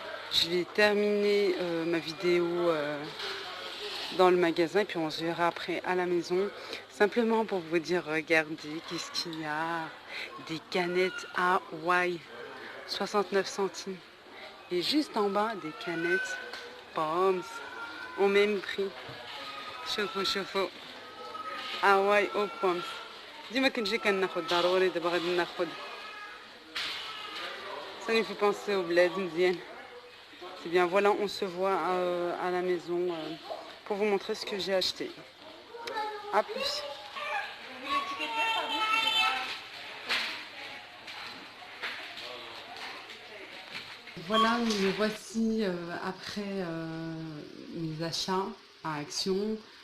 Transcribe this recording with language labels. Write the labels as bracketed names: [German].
[French] Je vais terminer ma vidéo dans le magasin et puis on se verra après à la maison. Simplement pour vous dire, regardez, qu'est-ce qu'il y a. Des canettes Hawaï, 69 centimes. Et juste en bas, des canettes Pommes, au même prix. [Arabic] شوفوا هواي او بومس ديما كنجي كناخد ضروري دابا غادي ناخد [French] ça nous fait penser au bled [Arabic] مزيان. [French] C'est bien, voilà, on se voit à la maison pour vous montrer ce que j'ai acheté. A plus. Voilà, me voici après mes achats à Action.